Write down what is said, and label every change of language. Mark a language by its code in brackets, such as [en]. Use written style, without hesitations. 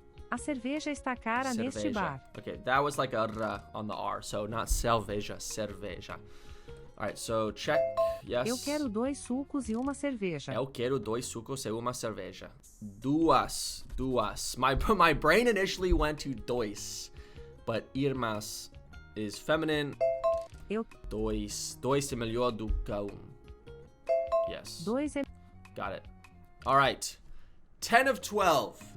[pt] A cerveja está cara neste bar. [en] Okay, that was like a r on the R, so not cerveja. All right, so check. Yes. [pt] Eu quero 2 sucos e uma cerveja. Eu quero 2 sucos e uma cerveja. Duas. [en] My brain initially went to dois, but irmãs is feminine. [pt] Dois é melhor do que [en] Yes. [pt] 2 é... [en] Got it. All right. 10 of 12.